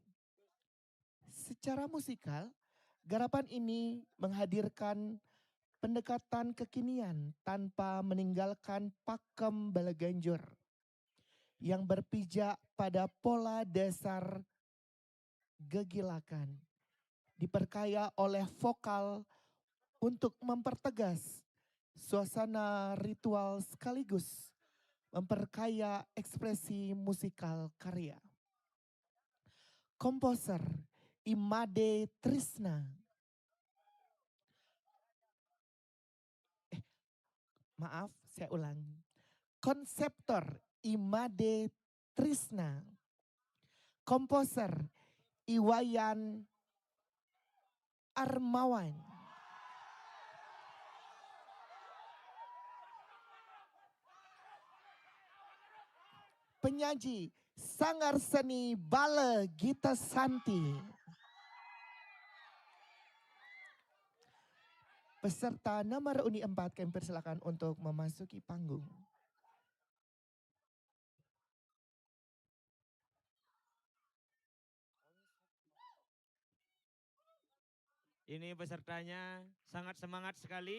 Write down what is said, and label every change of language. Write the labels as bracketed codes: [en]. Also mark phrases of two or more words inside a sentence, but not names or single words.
[id] Secara musikal, garapan ini menghadirkan pendekatan kekinian tanpa meninggalkan pakem balaganjur yang berpijak pada pola dasar gegilakan, diperkaya oleh vokal untuk mempertegas suasana ritual sekaligus memperkaya ekspresi musikal karya. Komposer Imade Trisna. Maaf, saya ulang. Konseptor Imade Trisna. Komposer Iwayan Armawan. Penyaji Sanggar Seni Bale Gita Santi. Peserta nomor Uni 4 kami persilakan untuk memasuki panggung. Ini pesertanya sangat semangat sekali.